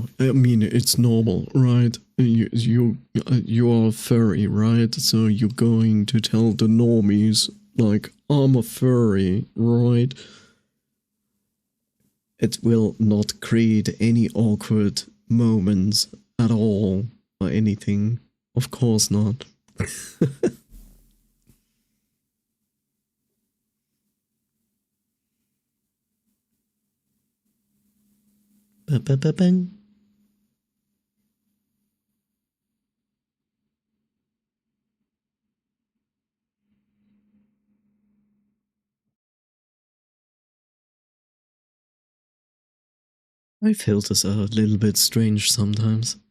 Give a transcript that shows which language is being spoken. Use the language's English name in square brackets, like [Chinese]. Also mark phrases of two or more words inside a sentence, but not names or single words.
[English] I mean, it's normal, right? You are a furry, right? So you're going to tell the normies, like, I'm a furry, right? It will not create any awkward moments at all or anything. Of course not. Ba-ba-ba-bang. My filters are a little bit strange sometimes.